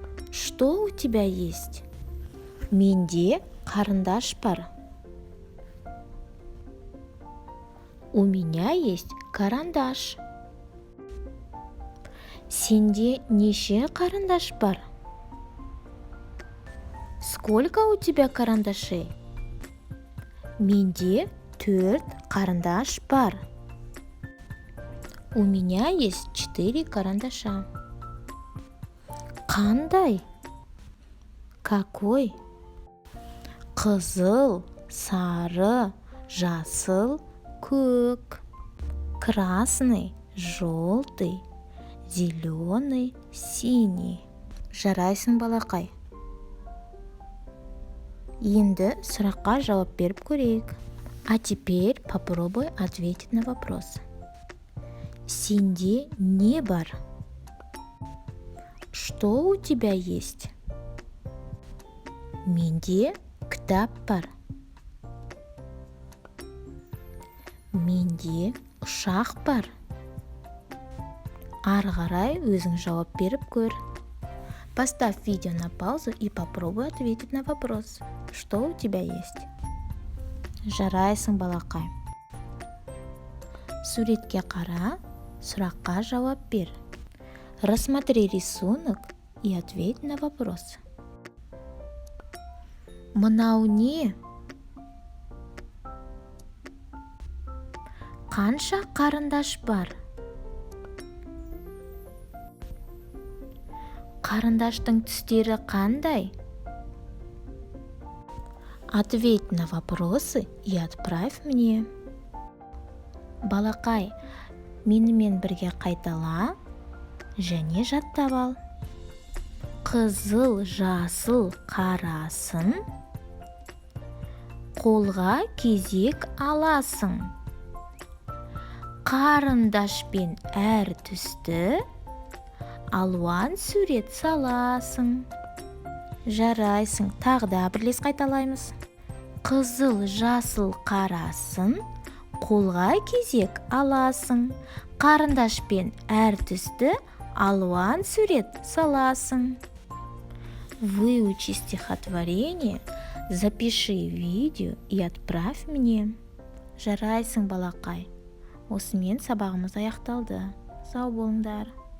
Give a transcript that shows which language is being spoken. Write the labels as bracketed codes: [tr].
[ru] Что у тебя есть? [kk] Менде қарындаш бар. [ru] У меня есть карандаш. [kk] Сенде неше қарындаш бар? [ru] Сколько у тебя карандашей? [kk] Менде 4 карандаш бар. [ru] У меня есть 4 карандаша. [kk] Қандай? [ru] Какой? [kk] Қызыл, сары, жасыл, көк. [ru] Красный, желтый, зеленый, синий. [kk] Жарайсың, балақай. Енді сұраққа жауап беріп көрейік. [ru] А теперь попробуй ответить на вопрос. [kk] Сенде не бар? [ru] Что у тебя есть? [kk] Менде кітап бар. Менде ұшақ бар. Ары қарай өзің жауап беріп көр. [ru] Поставь видео на паузу и попробуй ответить на вопрос. Что у тебя есть? [kk] Жарайсың, балақай. Суретке қара, сұраққа жауап бер. [ru] Рассмотри рисунок и ответь на вопрос. [kk] Мынау не? Қанша қарындаш бар? Қарындаштың түстері қандай? [ru] Ответь на вопросы и отправь мне. [kk] Балақай, менімен бірге қайтала және жаттап ал. Қызыл, жасыл, қарасын, қолға кезек аласың. Қарындашпен әр түсті алуан сурет саласың. Жарайсың, тағда бірлес қайталаймыз. Қызыл, жасыл, қарасын, қолға кезек аласың. Қарындашпен әр түсті алуан сурет саласың. [ru] Выучи стихотворение, запиши видео и отправь мне. [kk] Жарайсың, балақай. Осымен сабағымыз аяқталды. Сау болыңдар.